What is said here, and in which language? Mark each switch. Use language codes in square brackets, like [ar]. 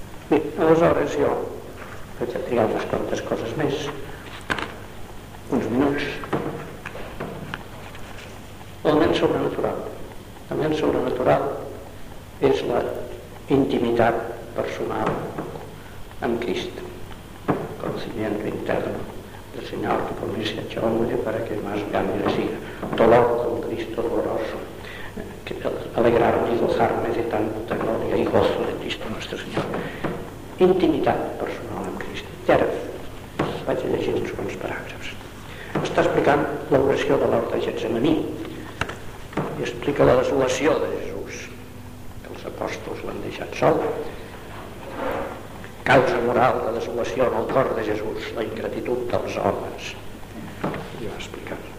[ca] Bé, aleshores jo vaig a triar unes quantes coses més. Uns minuts. El ment sobrenatural. El ment sobrenatural és la intimitat personal amb Crist. [es] Conocimiento interno del Señor que por mí se ha hecho hombre para que más grande le siga. Dolor con Cristo doloroso. Que alegrarme y gozarme de tanta gloria y gozo de Cristo nuestro Señor. Intimidad personal en Cristo. Y ahora, [ca] vaig a llegir uns bons paràgrafs. Està explicant l'oració de l'hort de Getsemaní i explica la desolació de Jesús, que els apòstols l'han deixat sol. Causa moral de desolació en el cor de Jesús, la ingratitud dels homes. I va explicar.